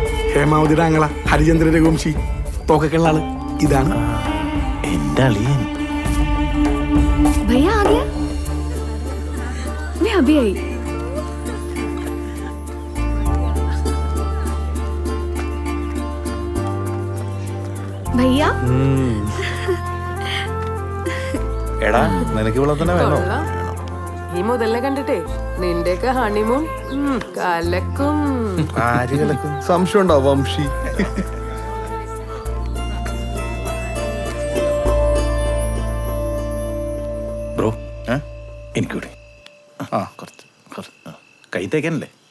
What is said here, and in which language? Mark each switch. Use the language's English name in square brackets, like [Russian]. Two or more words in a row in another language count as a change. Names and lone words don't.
[Malayalam] ഹേമാവതിയുടെ ആങ്ങള ഹരിചന്ദ്ര രഘുവംശി തോക്കൊക്കെയുള്ള ആള് ഇതാണ് എന്റെ അളിയൻ. [Hindi] भैया आ गया? मैं अभी आई. भैया [Malayalam] എടാ നിനക്ക് ഇവിടെ തന്നെ വേണോ? ഈ മുതലിനെ കണ്ടിട്ടേ നിന്റെയൊക്കെ ഹണിമൂൺ കലക്കും. ആര് കലക്കും? സംശയം ഉണ്ടോ വംശി? ബ്രോ എനിക്കൂടെ കൈ തേക്കാനല്ലേ?